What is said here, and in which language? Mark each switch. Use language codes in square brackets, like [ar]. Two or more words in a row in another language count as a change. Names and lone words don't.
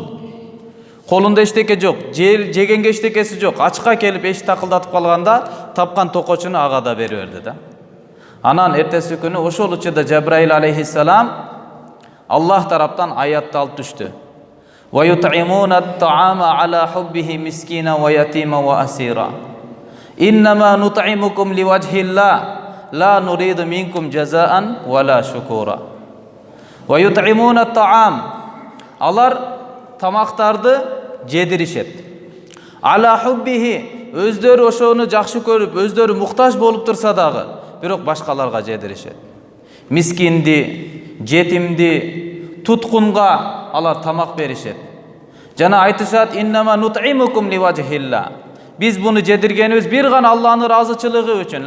[ky] Колунда эчтеке жок, жегенге эчтекеси жок. Ачка келип эшик такылдатып калганда, тапкан токочуну ага да берип берди да. Анан эртеси күнү ошол учурда Жабраил алейхиссалам Аллах тараптан аятты алып түштү. [ar] ويطعمون الطعام على حبه مسكينا ويتيما وأسيرا. إنما نطعمكم لوجه الله لا نريد منكم جزاء ولا شكورا. ويطعمون الطعام. [ky] Алар тамактарды жедиришет. [ar] على حبه, [ky] өздөрү ошону жакшы көрүп, өздөрү муктаж болуп турса дагы, бирок башкаларга жедиришет. Мискинди, жетимди, туткунга алар тамак беришет. Жана айтышат, [ar] إنما نطعمكم لوجه الله. [ky] Биз буну жедиргенибиз бир гана Алланын ыраазычылыгы үчүн.